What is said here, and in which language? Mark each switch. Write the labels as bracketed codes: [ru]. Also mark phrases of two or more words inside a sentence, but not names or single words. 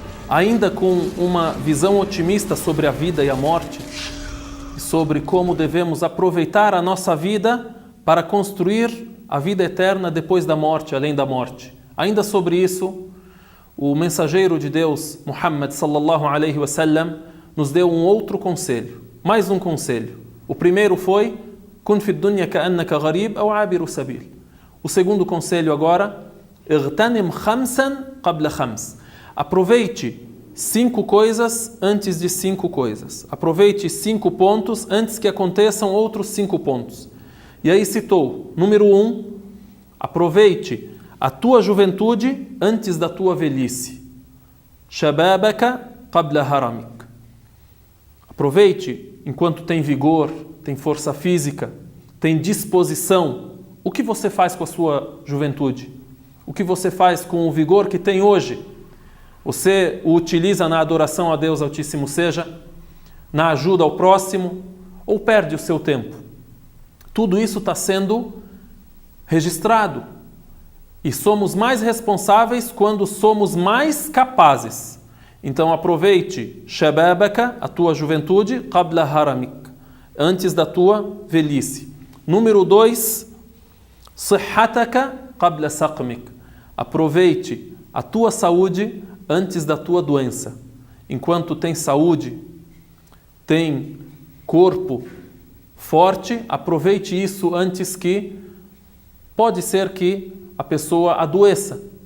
[pt] ainda com uma visão otimista sobre a vida e a morte, sobre como devemos aproveitar a nossa vida para construir a vida eterna depois da morte, além da morte. Ainda sobre isso, o mensageiro de Deus, [ar] محمد صلى الله عليه وسلم, [pt] nos deu um outro conselho, mais um conselho. O primeiro foi: [ar] كن في الدنيا كأنك غريب أو عابر سبيل. [pt] O segundo conselho agora: [ar] اغتنم خمسا قبل خمس. [pt] Aproveite 5 coisas antes de 5 coisas. Aproveite 5 pontos antes que aconteçam outros 5 pontos. E aí citou, número 1, aproveite a tua juventude antes da tua velhice. [ar] شبابك قبل هرمك. [pt] Aproveite enquanto tem vigor, tem força física, tem disposição. O que você faz com a sua juventude? O que você faz com o vigor que tem hoje? Você o utiliza na adoração a Deus Altíssimo Seja, na ajuda ao próximo, ou perde o seu tempo? Tudo isso está sendo registrado. E somos mais responsáveis quando somos mais capazes. Então aproveite shababaka, a tua juventude, [ar] قبل هرمك, [pt] antes da tua velhice. [ar] Número 2, صحتك قبل سقمك. [pt] Aproveite a tua saúde antes da tua doença. Enquanto tem saúde, tem corpo forte, aproveite isso antes que pode ser que a pessoa adoeça.